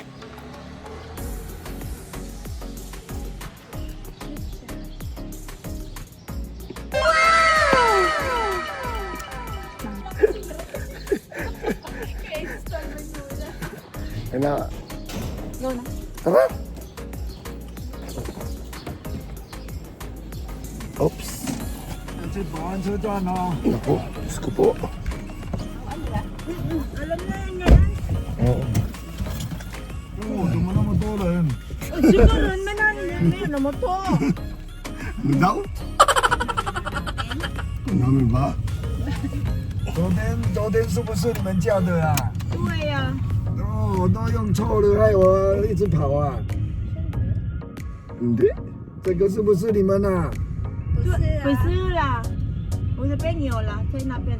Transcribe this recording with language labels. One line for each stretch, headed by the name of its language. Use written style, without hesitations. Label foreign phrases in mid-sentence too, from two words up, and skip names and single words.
Filipino: Kaya Go na. tara. Oops.
Chinese: 去保安车站哦。
Filipino: Naku, Diyos ko po. Alam na yan. Oo.
Chinese: 哦，怎么那么多人？
Filipino: Siguro, manalo na mo to. Ano daw? Ang dami ba?
Chinese: 昨天是不是你们叫的啊？对呀。哦，都用错了，害我一直跑啊。
Filipino: Hindi.
Chinese: 这个是不是你们啊？不是啦，我这边有啦，在那边